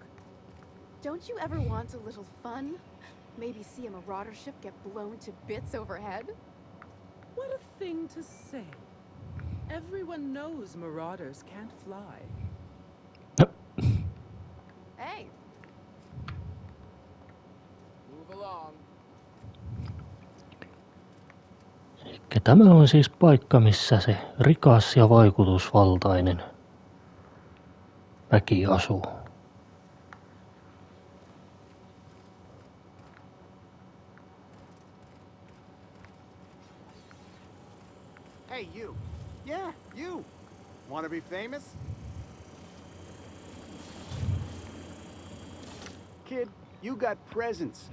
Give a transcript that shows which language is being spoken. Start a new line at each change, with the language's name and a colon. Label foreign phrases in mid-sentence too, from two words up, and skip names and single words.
English: Don't you ever want a little fun? Maybe see a marauder ship get blown to bits overhead? What a thing to say. Everyone knows marauders can't fly. Hey, Move along.
Finnish: Elikkä tämä on siis paikka, missä se rikas ja vaikutusvaltainen väki asuu.
English: Hey, you. Yeah, you. Want to be famous? Kid, you got presence.